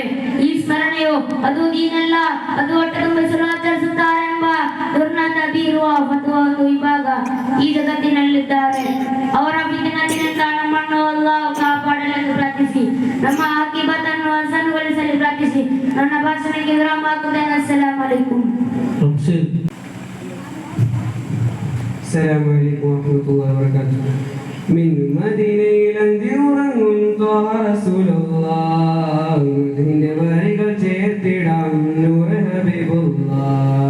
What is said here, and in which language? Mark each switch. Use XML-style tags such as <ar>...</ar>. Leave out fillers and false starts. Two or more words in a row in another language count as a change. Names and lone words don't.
<kn>ಈ ಸ್ಮರಣೆಯು ಅದು ದೀನಲ್ಲ, ಅದು ಹೊಟ್ಟೆ ತುಂಬಿಸಲು ಆಚರಿಸುತ್ತಾರೆ ಎಂಬ ದುರ್ನಾತ ಬೀರುವ ಫತ್ವಾ ಒಂದು ವಿಭಾಗ ಈ ಜಗತ್ತಿನಲ್ಲಿದ್ದಾರೆ. ಅವರ ಫಿತ್ನತಿನಿಂದ ನಮ್ಮನ್ನು ಅಲ್ಲಾಹ್ ಕಾಪಾಡಲೆಂದು ಪ್ರಾರ್ಥಿಸಿ, ನಮ್ಮ ಆಕಿಬತನ್ನು ಹಸನುಗೊಳಿಸಲು ಪ್ರಾರ್ಥಿಸಿ ನನ್ನ ಭಾಷಣಕ್ಕೆ ವಿರಾಮ ಹಾಕುತ್ತೇನೆ.</kn> <ar>السلام عليكم. السلام عليكم ورحمة الله وبركاته.</ar> <ml>മിൻ മദീനയിലന്തി ഉറങ്ങും</ml> <ar>طه رسول الله,</ar> <ml>മദീനയുടെ വരികൾ ചേർത്തിടാം</ml> <ar>نور حبيب الله.</ar>